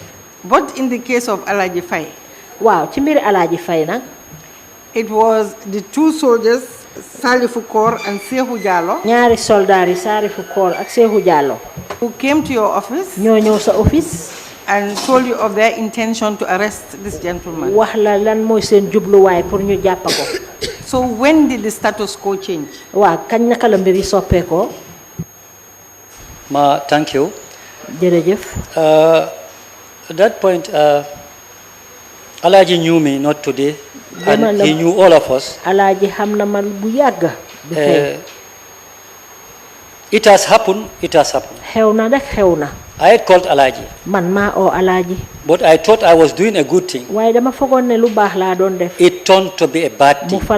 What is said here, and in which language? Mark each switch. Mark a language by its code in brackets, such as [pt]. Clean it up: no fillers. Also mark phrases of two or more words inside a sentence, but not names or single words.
[en] But in the case of Alaji Faye, [wo] waaw ci mbiri Alaaji Fay nag [en] it was the two soldiers, Salifu Kor and Sehu Jallo, [wo] ñaari soldaar yi Saarifu Koor ak Seexu Jàllo [en] who came to your office [wo] ñoo ñëw sa office [en] and told you of their intention to arrest this gentleman. [wo] wax la lan mooy seen jubluwaay pour ñu jàpp ko [en] So when did the status quo change? [wo] waaw kañ naka la mbir yi soppeekoo [en] Ma, thank you. [wo] jërëjëf [en] At that point, Alaji knew me not today, and [wo] Dama la- [en] he knew all of us. [wo] Alaaji xam na man bu yàgg bi tey [en] It has happened. It has happened. [wo] xew na rek xew na [en] I had called Alaji, [wo] man maa oo Alaaji [en] but I thought I was doing a good thing. [wo] waaye dama fogoon ne lu baax laa doon def [en] It turned to be a bad [wo] mu [en] thing, [wo] far